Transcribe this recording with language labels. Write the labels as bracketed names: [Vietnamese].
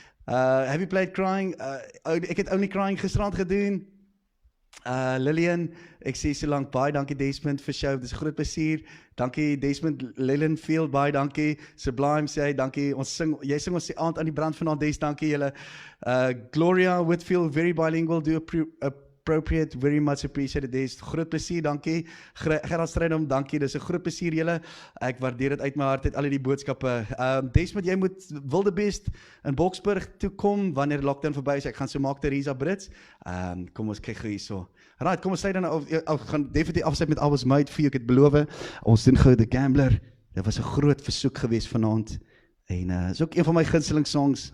[English] Have you played Crying? [Afrikaans] Ek het Only Crying gisterand gedoen. Lillian, ek sê so lank, baie dankie Desmond vir show, dit is 'n groot plesier. Dankie Desmond, Lillian Field, baie dankie. Sublime sê hy, dankie. Jy sing ons die aand aan die brand vanaand, Des, dankie julle. [English] Gloria Whitfield, very bilingual, do appropriate, very much appreciated, Des. [Afrikaans] Groot plesier, dankie. Gerard Strydom, dankie. Dis 'n groot plesier julle. Ek waardeer dit uit my hart, al die boodskappe. Desmond, jy moet Wildebeest in Boksburg toe kom wanneer lockdown verby is. Ek gaan so maak Teresa Brits. Kom ons kyk gou hierso. Right, kom ons sluit dan af, gaan definitief afsluit met I Was Made For You, ek het beloof. Ons doen gou The Gambler. Dit was 'n groot versoek geweest vanaand. En is ook een van my gunsteling songs.